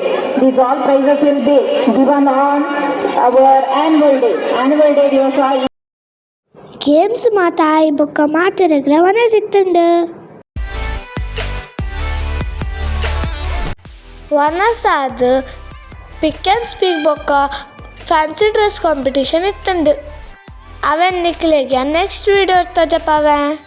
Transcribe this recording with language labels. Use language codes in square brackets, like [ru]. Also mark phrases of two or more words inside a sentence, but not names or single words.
[en] These all prizes will be given on our annual day. Annual day Divasa. [tcy] ಗೇಮ್ಸ್ ಮಾತಾಯಿ ಬೊಕ್ಕ ಮಾತಿರಗ್ಲ ಮನೆ ಸಿತ್ತುಂಡು. ವನಸಾದ [en] pick and speak [tcy] ಬೊಕ್ಕ [en] fancy dress competition [tcy] ಇತ್ತುಂಡು. ಅವೆನ್ ನಿಕ್ಲೆಗೆ [en] next video [tcy] ಇರ್ತದಪ್ಪ ಅವೇ.